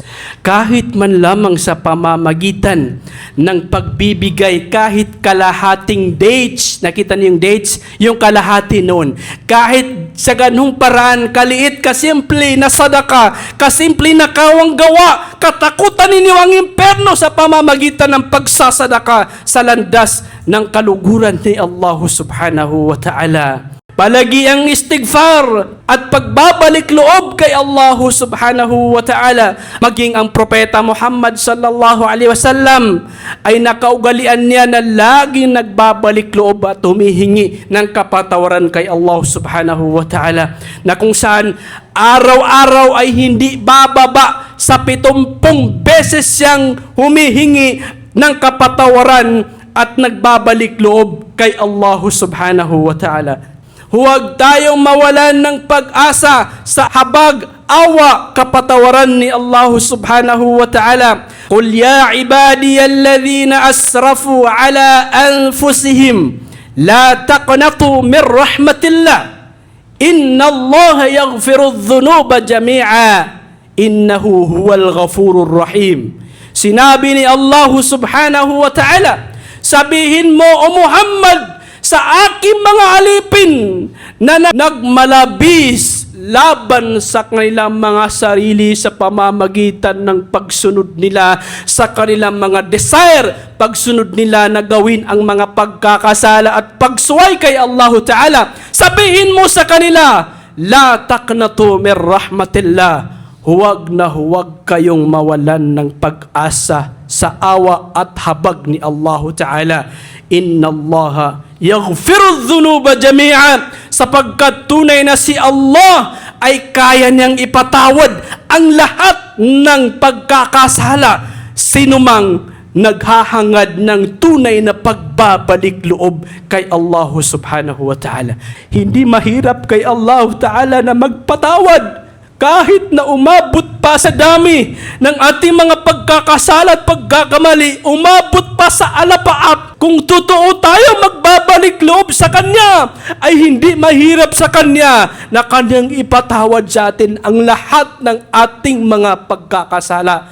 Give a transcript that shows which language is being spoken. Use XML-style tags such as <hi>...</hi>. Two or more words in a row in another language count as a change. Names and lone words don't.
<tl>Kahit man lamang sa pamamagitan ng pagbibigay kahit kalahating dates, nakita niyo yung dates? Yung kalahati noon. Kahit sa ganung paraan, kaliit, kasimple na sadaka, kasimple na kawang gawa, katakutan ninyo ang imperno sa pamamagitan ng pagsasadaka sa landas ng kaluguran ni Allah</tl> <ar>سبحانه وتعالى.</ar> <tl>Palagi ang istighfar at pagbabalik loob kay Allah</tl> <ar>سبحانه وتعالى.</ar> <tl>Maging ang propeta Muhammad</tl> <ar>صلى الله عليه وسلم</ar> <tl>ay nakaugalian niya na laging nagbabalik loob at humihingi ng kapatawaran kay Allah</tl> <ar>سبحانه وتعالى,</ar> <tl>na kung saan araw-araw ay hindi bababa sa 70 beses siyang humihingi ng kapatawaran at nagbabalik loob kay Allah</tl> <ar>سبحانه وتعالى.</ar> <tl>Huwag tayong mawalan ng pag-asa sa habag, awa, kapatawaran ni Allah</tl> <ar>سبحانه وتعالى. قل يا عبادي الذين أسرفوا على أنفسهم لا تقنطوا من رحمة الله. إن الله يغفر الذنوب جميعا. إنه هو الغفور الرحيم.</ar> <tl>Sinabi ni Allah</tl> <ar>سبحانه وتعالى,</ar> <tl>sabihin mo, O Muhammad, sa aking mga alipin na nagmalabis laban sa kanilang mga sarili sa pamamagitan ng pagsunod nila sa kanilang mga desire, pagsunod nila na gawin ang mga pagkakasala at pagsuway kay Allah Ta'ala. Sabihin mo sa kanila,</tl> <ar>لا تقنطوا من رحمة الله.</ar> <tl>Huwag na huwag kayong mawalan ng pag-asa sa awa at habag ni Allah Ta'ala.</tl> <ar>إن الله يغفر الذنوب جميعا,</ar> <tl>sapagkat tunay na si Allah ay kaya niyang ipatawad ang lahat ng pagkakasala. Sinumang naghahangad ng tunay na pagbabalik loob kay Allah</tl> <ar>سبحانه وتعالى.</ar> <tl>Hindi mahirap kay Allah Ta'ala na magpatawad kahit na umabot pa sa dami ng ating mga pagkakasala at pagkakamali, umabot pa sa alapaap. Kung totoo tayo magbabalik loob sa Kanya, ay hindi mahirap sa Kanya na Kanyang ipatawad sa atin ang lahat ng ating mga pagkakasala.</tl>